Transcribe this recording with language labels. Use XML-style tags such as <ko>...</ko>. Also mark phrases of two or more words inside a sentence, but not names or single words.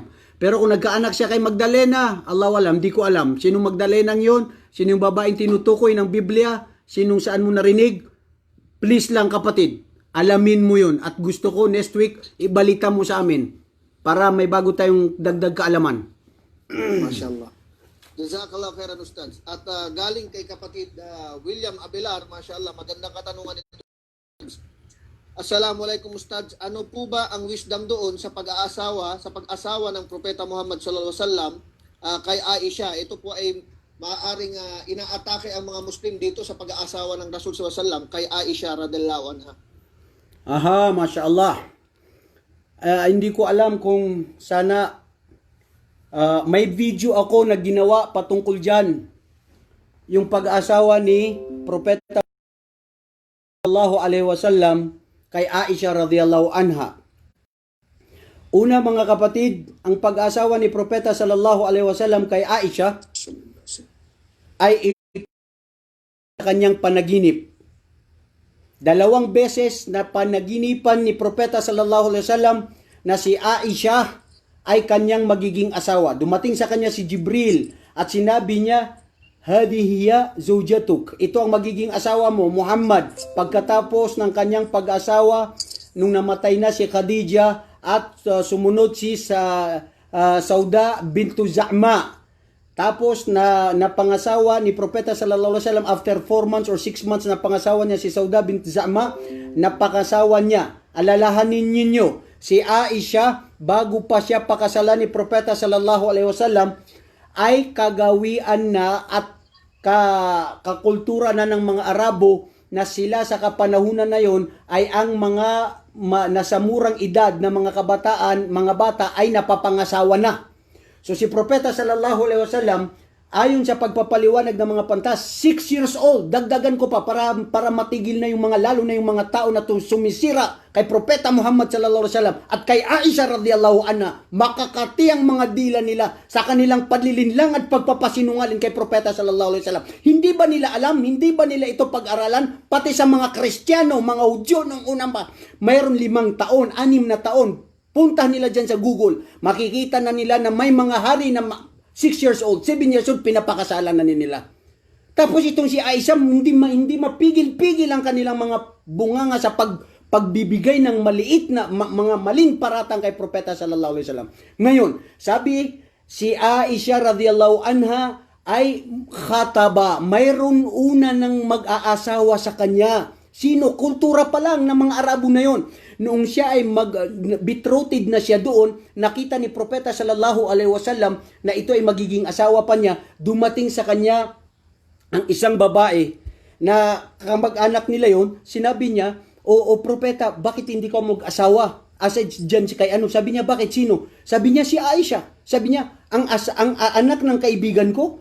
<tl>Pero kung nagkaanak siya kay Magdalena,</tl> <ar>الله أعلم,</ar> <tl>di ko alam. Sinong Magdalenang yon? Sinong babaeng tinutukoy ng Biblia? Sinong saan mo narinig? Please lang kapatid, alamin mo yon. At gusto ko next week, ibalita mo sa amin para may bago tayong dagdag kaalaman. Mashallah.</tl> <ar>جزاك الله خيرا</ar> <tl>Ustads. At galing kay kapatid William Abelar, mashallah, magandang katanungan ito. Assalamualaikum Ustads. Ano po ba ang wisdom doon sa pag-asawa ng Propeta Muhammad</tl> <ar>صلى الله عليه وسلم</ar> <tl>kay Aisha? Ito po ay maaaring inaatake ang mga Muslim dito sa pag-aasawa ng Rasul</tl> <ar>صلى الله عليه وسلم</ar> <tl>kay Aisha</tl> <ar>رضي الله عنها.</ar> <tl>Aha, mashallah. Hindi ko alam kung sana may video ako na ginawa patungkol dyan. Yung pag-asawa ni Propeta</tl> <ar>صلى الله عليه وسلم</ar> <tl>kay Aisha</tl> <ar>رضي الله عنها.</ar> <tl>Una mga kapatid, ang pag-asawa ni Propeta</tl> <ar>صلى الله عليه وسلم</ar> <tl>kay Aisha ay kanyang panaginip. 2 beses na panaginipan ni Propeta</tl> <ar>صلى الله عليه وسلم</ar> <tl>na si Aisha ay kanyang magiging asawa. Dumating sa kanya si Jibril at sinabi niya,</tl> <ar>هذه زوجتك.</ar> <tl>Ito ang magiging asawa mo, Muhammad. Pagkatapos ng kanyang pag-asawa, nung namatay na si Khadija at sumunod si Sauda bintu Za'ma. Tapos napangasawa ni Propeta</tl> <ar>صلى الله عليه وسلم</ar> <en>after 4 months or 6 months</en> <tl>na pangasawa niya si Sauda bintu Za'ma, napakasawa niya. Alalahanin ninyo, si Aisha, bago pa siya pakasalan ni Propeta</tl> <ar>صلى الله عليه وسلم,</ar> <tl>ay kagawian na at kakultura na ng mga Arabo na sila sa kapanahunan na yon ay ang mga nasa murang edad na mga kabataan, mga bata ay napapangasawa na. So si Propeta</tl> <ar>صلى الله عليه وسلم,</ar> <tl>ayon sa pagpapaliwanag ng mga pantas,</tl> <en>6 years old,</en> <tl>dagdagan ko pa para matigil na yung mga, lalo na yung mga tao na sumisira kay Propeta Muhammad</tl> <ar>صلى الله عليه وسلم</ar> <tl>at kay Aisha</tl> <ar>رضي الله عنها,</ar> <tl>makakati ang mga dila nila sa kanilang panlilinlang at pagpapasinungaling kay Propeta</tl> <ar>صلى الله عليه وسلم.</ar> <tl>Hindi ba nila alam? Hindi ba nila ito pag-aralan? Pati sa mga Kristiyano, mga Hudyo nung unang pa, mayroon 5 taon, 6 na taon. Punta nila dyan sa Google, makikita na nila na may mga hari na</tl> <en>6 years old, 7 years old,</en> <tl>pinapakasalan na nila. Tapos itong si Aisha, hindi mapigil-pigil ang kanilang mga bunganga sa pagbibigay ng maliit na mga maling paratang kay Propeta</tl> <ar>صلى الله عليه وسلم.</ar> <tl>Ngayon, sabi si Aisha</tl> <ar>رضي الله عنها</ar> <tl>ay khataba, mayroon una ng mag-aasawa sa kanya. Sino? Kultura pa lang ng mga Arabo na yon. Noong siya ay betrothed na siya doon, nakita ni Propeta</tl> <ar>صلى الله عليه وسلم</ar> <tl>na ito ay magiging asawa pa niya. Dumating sa kanya ang isang babae na kamag-anak nila yon. Sinabi niya, o propeta, bakit hindi ka mag-asawa? Asa dyan si kay ano? Sabi niya, bakit sino? Sabi niya si Aisha. Sabi niya, ang anak ng kaibigan ko?</tl>